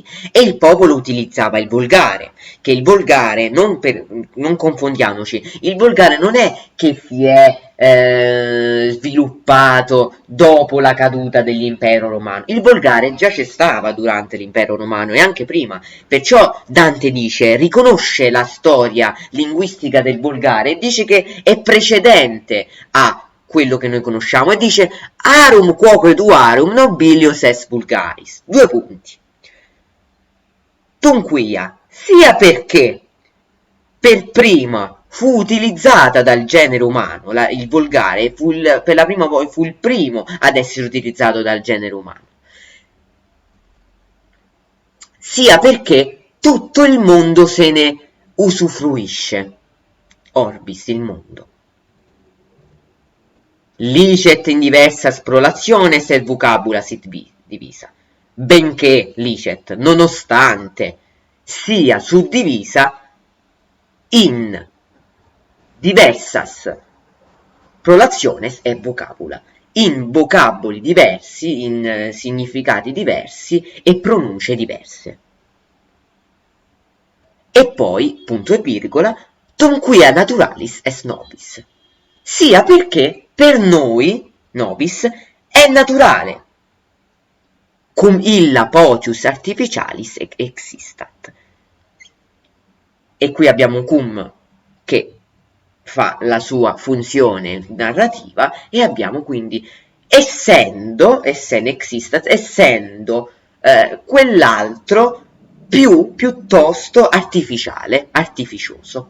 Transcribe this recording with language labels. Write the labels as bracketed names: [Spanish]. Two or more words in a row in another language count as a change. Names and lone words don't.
[Italian] E il popolo utilizzava il volgare, che il volgare, non confondiamoci, il volgare non è che si è sviluppato dopo la caduta dell'impero romano. Il volgare già c'è stava durante l'impero romano e anche prima. Perciò Dante dice, riconosce la storia linguistica del volgare e dice che è precedente a quello che noi conosciamo e dice [Latin] arum quoque duarum nobilius est vulgaris. [Italian] Due punti. Tunquia, sia perché per prima fu utilizzata dal genere umano, il volgare per la prima volta fu il primo ad essere utilizzato dal genere umano, sia perché tutto il mondo se ne usufruisce. Orbis, il mondo. [Latin] Licet in diversas prolationes et vocabula sit divisa, [Italian] benché licet, nonostante, sia suddivisa in [Latin] diversas prolationes e vocabula, [Italian] in vocaboli diversi, in significati diversi e pronunce diverse. E poi, punto e virgola, [Latin] tum quia naturalis est nobis, [Italian] sia perché per noi, nobis, è naturale, [Latin] cum illa potius artificialis existat. [Italian] E qui abbiamo un cum che fa la sua funzione narrativa e abbiamo quindi essendo existat, essendo quell'altro piuttosto artificiale, artificioso.